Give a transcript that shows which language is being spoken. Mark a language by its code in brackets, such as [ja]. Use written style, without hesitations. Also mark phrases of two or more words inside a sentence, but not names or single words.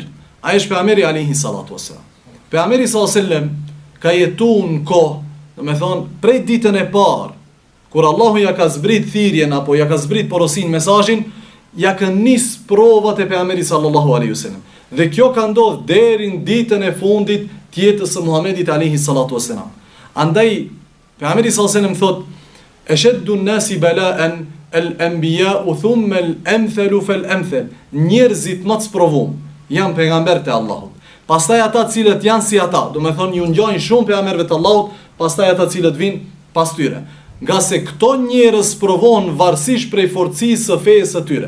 [sq] Ai është pejgamberi [ar] عليه الصلاة والسلام. [sq] Pejgamberi [ar] صلى الله عليه وسلم [sq] ka jetuar në kohë, do të thonë prej ditën e parë, kur Allahu ja ka zbrit thirrjen apo ja ka zbrit porosin mesazhin, ja kanë nis provat e pejgamberit [ar] صلى الله عليه وسلم. [sq] Dhe kjo ka ndodhur deri në ditën e fundit të jetës së Muhamedit [ar] عليه الصلاة والسلام. [sq] Andaj pejgamberi [ar] صلى الله عليه وسلم thotë: "أشد الناس بلاء الأنبياء ثم الأمثل فالأمثل." [sq] Njerzit më të sprovuar janë pejgamberët e Allahut. pastaj ata cilët janë si ata, do me thonë ju ngjajnë shumë pejgamberëve të Allahut, pastaj ata cilët vinë pas tyre. Nga se këto njerëz provohen varësisht prej forcisë së fesë së tyre.